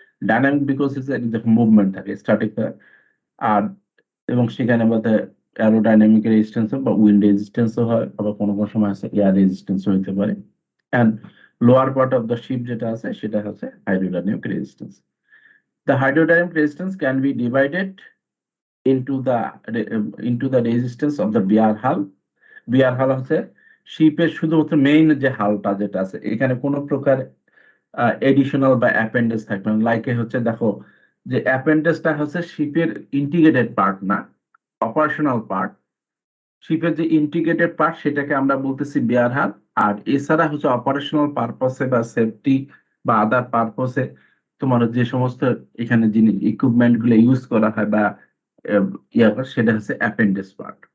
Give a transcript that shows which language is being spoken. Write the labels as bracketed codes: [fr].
[bn] Dynamic because movement থাকে, static. আর এবং সেখানে বোধহয় অ্যারোডাইনামিক রেজিস্ট্যান্স বা উইন্ড রেজিস্ট্যান্সও হয়, আবার কোনো কোনো সময় আছে এয়ার রেজিস্ট্যান্সও হতে পারে। [en] and lower part of the ship [bn] যেটা আছে সেটা হচ্ছে [en] Hydrodynamic resistance. The hydrodynamic resistance can be divided into the into the resistance of the bear hull। [bn] বিয়ার হাল হচ্ছে শিপের শুধুমাত্র মেইন যে হালটা যেটা আছে, এখানে কোনো প্রকার এডিশনাল বা অ্যাপেন্ডেজ থাকবে না। লাইকে হচ্ছে দেখো যে অ্যাপেন্ডেজটা হচ্ছে শিপের ইন্টিগ্রেটেড পার্ট না, অপারেশনাল পার্ট। শিপের যে ইন্টিগ্রেটেড পার্ট সেটাকে আমরা বলতেছি বিয়ার হাল। আর এছাড়া হচ্ছে অপারেশনাল পারপসে বা সেফটি বা আদার পারপসে তোমার যে সমস্ত এখানে জিনিস ইকুইপমেন্ট গুলো ইউজ করা হয় বা সেটা হচ্ছে অ্যাপেন্ডেজ পার্ট।